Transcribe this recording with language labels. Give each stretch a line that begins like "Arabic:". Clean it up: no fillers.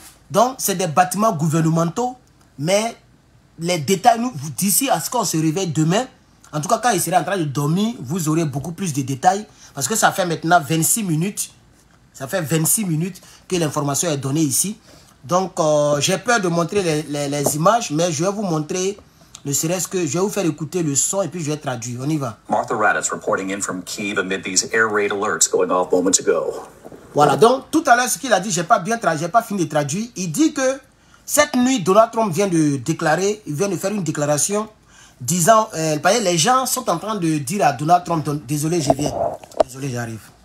French: Donc, c'est des bâtiments gouvernementaux. Mais les détails, d'ici à ce qu'on se réveille demain, en tout cas, quand il sera en train de dormir, vous aurez beaucoup plus de détails. Parce que ça fait maintenant 26 minutes. Ça fait 26 minutes que l'information est donnée ici. Donc, j'ai peur de montrer les images, mais je vais vous montrer, ne serait-ce que je vais vous faire écouter le son et puis je vais traduire. On y va.
English: Martha Raddatz reporting in from Kyiv amid these air raid alerts going off moments ago.
French: Voilà, donc tout à l'heure, ce qu'il a dit, j'ai pas fini de traduire. Il dit que cette nuit, Donald Trump vient de déclarer, il vient de faire une déclaration disant, les gens sont en train de dire à Donald Trump, désolé, je viens. Désolé, j'arrive.